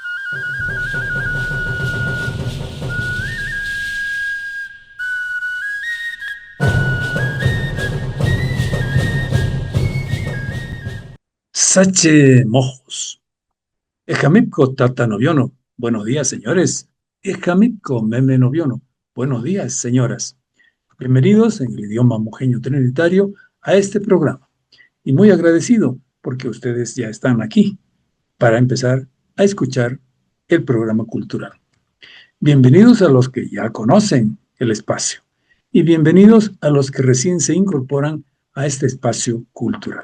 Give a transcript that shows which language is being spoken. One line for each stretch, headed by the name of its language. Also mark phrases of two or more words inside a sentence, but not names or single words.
Trinitario: Sache Mojos. Ejamipco Tata Noviono.
Spanish: Buenos días, señores.
Trinitario: Ejamipco Meme Noviono.
Spanish: Buenos días, señoras. Bienvenidos en el idioma mojeño trinitario a este programa. Y muy agradecido porque ustedes ya están aquí para empezar a escuchar el programa cultural. Bienvenidos a los que ya conocen el espacio y bienvenidos a los que recién se incorporan a este espacio cultural.